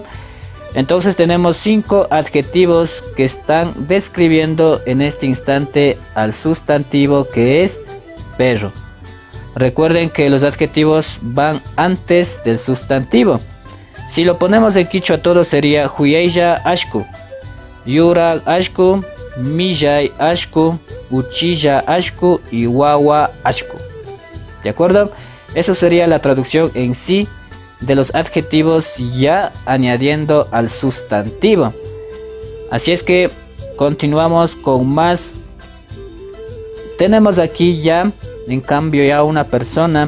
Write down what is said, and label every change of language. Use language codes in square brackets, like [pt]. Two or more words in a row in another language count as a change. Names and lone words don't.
[es] Entonces tenemos 5 adjetivos que están describiendo en este instante al sustantivo que es perro. Recuerden que los adjetivos van antes del sustantivo. Si lo ponemos en quichua todo sería [qu] huyaya ashku, yurak ashku, millay ashku, uchilla ashku [es] y [qu] guagua ashku. [es] ¿De acuerdo? Eso sería la traducción en sí de los adjetivos ya añadiendo al sustantivo. Así es que continuamos con más. Tenemos aquí ya, en cambio, ya una persona.